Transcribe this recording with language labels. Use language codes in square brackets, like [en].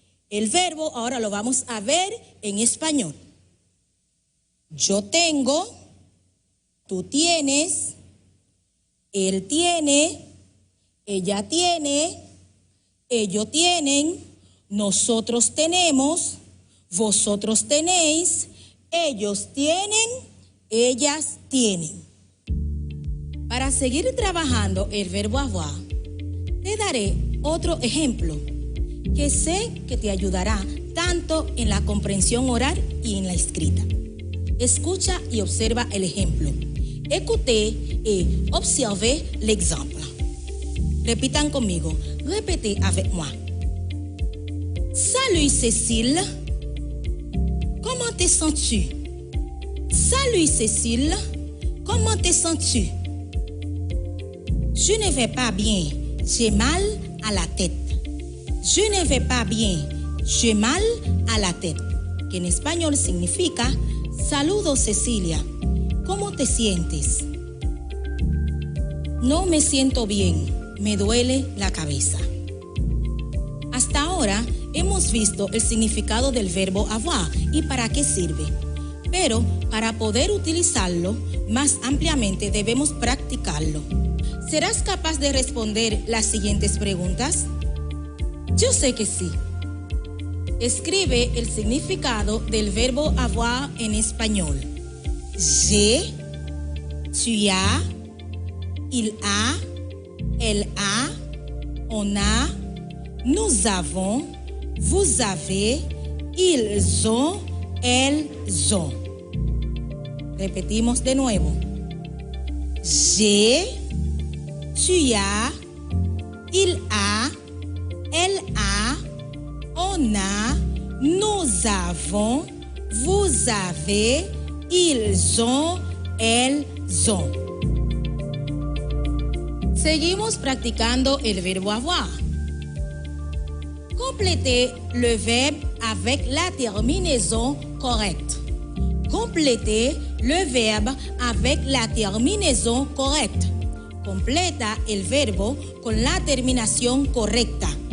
[es] El verbo ahora lo vamos a ver en español. Yo tengo, tú tienes, él tiene, ella tiene, ellos tienen, nosotros tenemos, vosotros tenéis, ellos tienen, ellas tienen. Para seguir trabajando el verbo avoir, te daré otro ejemplo que sé que te ayudará tanto en la comprensión oral y en la escrita. Escucha y observa el ejemplo. [fr] Écoutez et observez l'exemple. [es] Repitan conmigo. [fr] Répétez avec moi. Salut Cécile. Comment te sens-tu? Salut Cécile. Comment te sens-tu? Je ne vais pas bien. J'ai mal à la tête. Je ne vais pas bien. J'ai mal à la tête. [es] Que en español significa: saludos Cecilia. ¿Cómo te sientes? No me siento bien. Me duele la cabeza. Hasta ahora hemos visto el significado del verbo avoir y para qué sirve. Pero para poder utilizarlo más ampliamente debemos practicarlo. ¿Serás capaz de responder las siguientes preguntas? Yo sé que sí. Escribe el significado del verbo avoir en español. [fr] J'ai, tu as, il a, elle a, on a, nous avons, vous avez, ils ont, elles ont. [es] Repetimos de nuevo. [fr] J'ai, tu as, il a, elle a, on a, nous avons, vous avez, ils ont, elles ont. [es] Seguimos practicando el verbo avoir. [fr] Complétez le verbe avec la terminaison correcte. Complétez le verbe avec la terminaison correcta. [es] Completa el verbo con la terminación correcta.